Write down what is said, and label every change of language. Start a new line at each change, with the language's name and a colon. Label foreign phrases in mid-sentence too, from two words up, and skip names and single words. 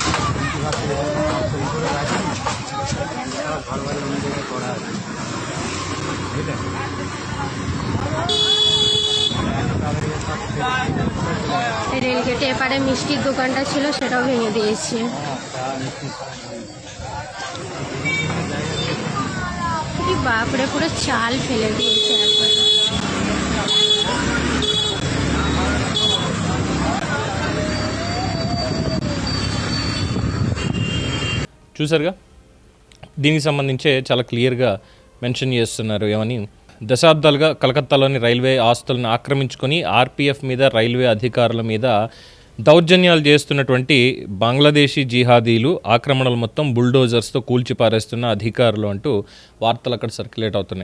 Bangla: রেলগেটে এপারে মিষ্টির দোকানটা ছিল, সেটাও ভেঙে দিয়েছে। বাপরে, পুরো চাল ফেলে দিয়েছে একবার।
Telugu: చూసారుగా, దీనికి సంబంధించే చాలా క్లియర్గా మెన్షన్ చేస్తున్నారు. ఏమని, దశాబ్దాలుగా కలకత్తాలోని రైల్వే ఆస్తులను ఆక్రమించుకొని ఆర్పీఎఫ్ మీద, రైల్వే అధికారుల మీద దౌర్జన్యాలు చేస్తున్నటువంటి బంగ్లాదేశీ జిహాదీలు, ఆక్రమణలు మొత్తం బుల్డోజర్స్తో కూల్చిపారేస్తున్న అధికారులు అంటూ వార్తలు అక్కడ సర్క్యులేట్ అవుతున్నాయి.